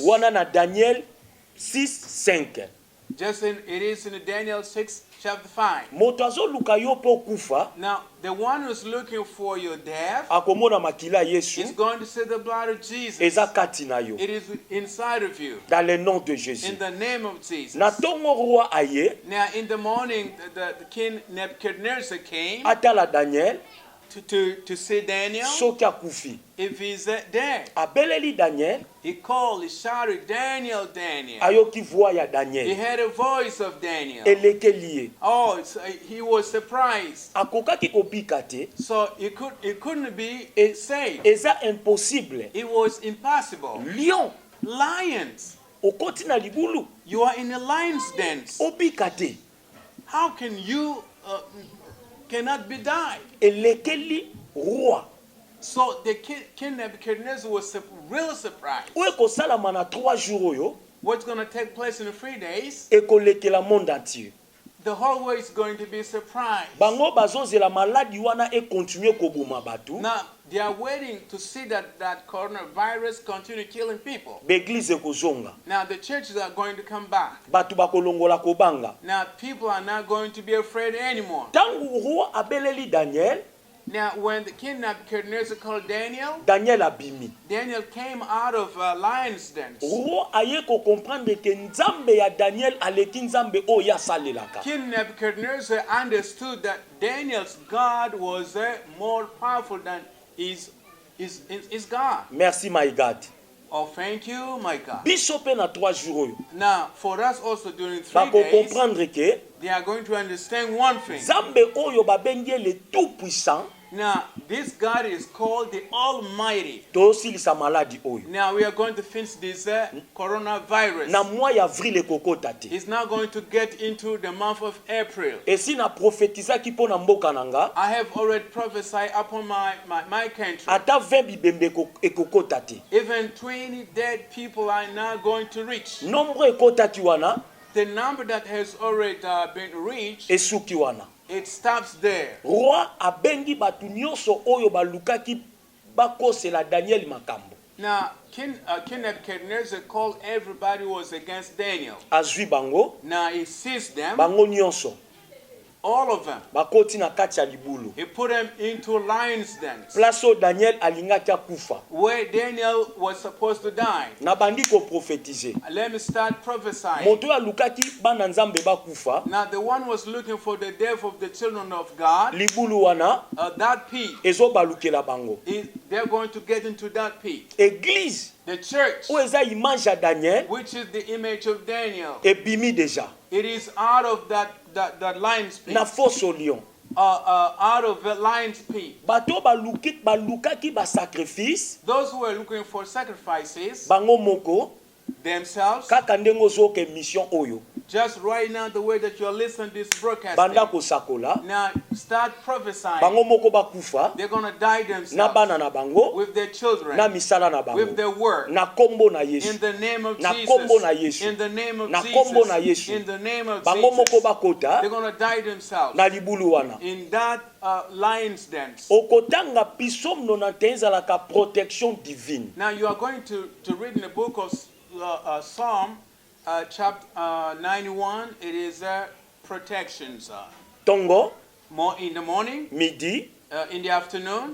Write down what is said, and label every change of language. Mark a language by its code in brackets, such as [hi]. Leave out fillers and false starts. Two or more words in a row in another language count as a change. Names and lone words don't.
[ln] Wana na Daniel 6:5. [en] Just in, it is in Daniel 6, chapter 5. [ln] Moto azoluka yo po kufa [en] Now, the one who's looking for your death [ln] akomona makila Yesu [en] is going to see the blood of Jesus. [ln] eza kati na yo. [en] It is inside of you. [fr] Dans le nom de Jésus. [en] In the name of Jesus. [ln] Na tongo roi aye [en] Now, in the morning, the king Nebuchadnezzar came [ln] atala Daniel [en] to see Daniel [ln] soki akufi. [en] if he's dead. [ln] Abeleli Daniel [en] He called, he shouted, Daniel, Daniel. [ln] ayoki voix ya [en] He Daniel heard a voice of Daniel. [ln] elekeli ye. [en] Oh, he was surprised. [ln] Akokaki kobika te. [en] So it couldn't be saved. [ln] Eza impossible. [en] It was impossible. [ln] Lion [en] Lions. [ln] okoti na libulu [en] You are in a lion's den. [ln] obika te. [en] How can you cannot be died? [ln] Elekeli roi [en] So the king Nebuchadnezzar was real surprised. [ln] oyo ekosalama na 3 jours oyo [en] What's going to take place in 3 days? [ln] ekolekela [fr] monde entier. [en] The whole world is going to be surprised. [ln] Bango bazozela maladi wana ekontinue koboma bato. [en] Now they are waiting to see that coronavirus continue killing people. [ln] Beglize ekozonga. [en] Now the churches are going to come back. [ln] Bato bakolongola kobanga. [en] Now people are not going to be afraid anymore. [ln] Tangu roi abeleli Daniel, [en] Now when the king Nebuchadnezzar called Daniel, [ln] Daniel abimi. [en] Daniel came out of lion's den. [ln] Roi aye ko comprendre ke nzambe ya Daniel aleki nzambe oyo asalelaka. [en] King Nebuchadnezzar understood that Daniel's God was more powerful than his God. Merci my God. Oh, thank you, my God. [ln] Biso pe na 3 jours oyo. [en] Now, for us also during 3 [ln] Bako [en] days, [ln] comprendre ke [en] they are going to understand one thing. [ln] nzambe oyo babengi [fr] le tout puissant [en] Now, this God is called the Almighty. [ln] tosilisa maladi oyo. [en] Now, we are going to finish this coronavirus. [ln] Na mois ya avril ekokota te. [en] It's now going to get into the month of April. [ln] Esi na prophétisaki mpo na mboka nanga [en] I have already prophesied upon my country. [ln] ata 20 bibembe ekokota te. [en] Even 20 dead people are now going to reach. [ln] Nombre ekotaki wana [en] The number that has already been reached, [ln] esuki wana. [en] it stops there. [ln] Roi abengi batu nyonso oyo balukaki bakosela Daniel makambo. [en] Now, King Nebuchadnezzar called everybody who was against Daniel. [ln] Azwi bango, [en] Now he seized them, [ln] bango nyonso. [en] all of them. [ln] Bakoti na kati ya libulu. [en] He put them into lions' dens, [ln] Place oyo Daniel alingaki akufa. [en] where Daniel was supposed to die. [ln] Na bandi ko prophétiser. [en] Let me start prophesying. [ln] Moto alukaki bana nzambe bakufa. [en] Now, the one was looking for the death of the children of God. [ln] Libulu wana [en] That pit, [ln] ezo balukela bango. [en] they're going to get into that pit. [ln] Église [en] The church, [ln] oyo eza image ya Daniel [en] which is the image of Daniel, [ln] ebimi deja. [en] it is out of that lion's pit. [fr] Na fosse au lion. [en] Out of the lion's pit. [ln] Bato balukaki ba sacrifice [en] Those who are looking for sacrifices [ln] bango moko [en] themselves, [ln] kaka ndenge ozoke mission oyo [en] just right now, the way that you're listening to this broadcast, [ln] banda kosakola [en] now start prophesying. [ln] bango moko bakufa [en] They're going to die [ln] na [en] themselves [ln] bana na bango [en] with their children, [ln] na misala na [en] with [ln] bango [en] their work. [ln] na kombo na [en] In [ln] Yesu [en] the name of [ln] Na [en] Jesus. [ln] kombo na Yesu. [en] In the name of [ln] Na kombo na [en] Jesus. [ln] Yesu. [en] In the name of [ln] bango moko [en] Jesus. [ln] bakota [en] They're going to die themselves [ln] na libulu wana. [en] in that lion's dens. [ln] Okotanga Psaume 91 ezalaka [fr] protection divine. [en] Now you are going to read in the book of Psalm chapter 91. It is protections. [ln] Tongo, [en] More in the morning, [ln] midi [en] in the afternoon,